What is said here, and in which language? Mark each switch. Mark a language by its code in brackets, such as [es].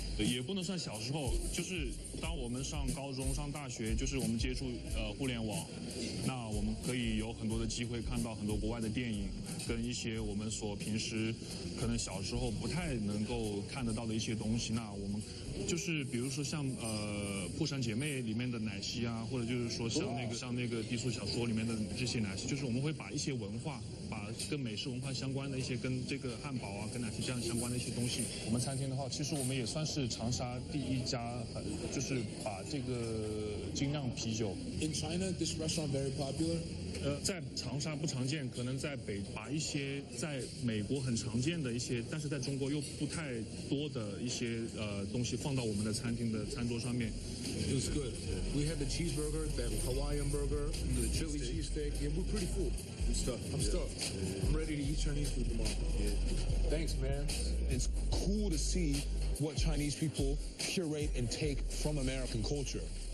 [zh] 也不能算小时候，就是当我们上高中、上大学，就是我们接触互联网，那我们可以有很多的机会看到很多国外的电影，跟一些我们所平时可能小时候不太能够看得到的一些东西。那我们就是比如说像破产姐妹里面的奶昔啊，或者就是说像那个低俗小说里面的这些奶昔，就是我们会把一些文化，把跟美式文化相关的一些跟这个汉堡啊、跟奶昔这样相关的一些东西。我们餐厅的话，其实我们也算是长沙第一家，就是把这个精酿啤酒。 [en] In China, this restaurant very popular. [zh] 在长沙不常见，可能在把一些在美国很常见的一些，但是在中国又不太多的一些东西放到我们的餐厅的餐桌上面。 [en] It was good. We had the cheeseburger, the Hawaiian burger, the chili cheesesteak. Yeah, we're pretty full. I'm stuffed. I'm ready to eat Chinese food tomorrow. Thanks, man. It's cool to see what Chinese people curate and take from American culture.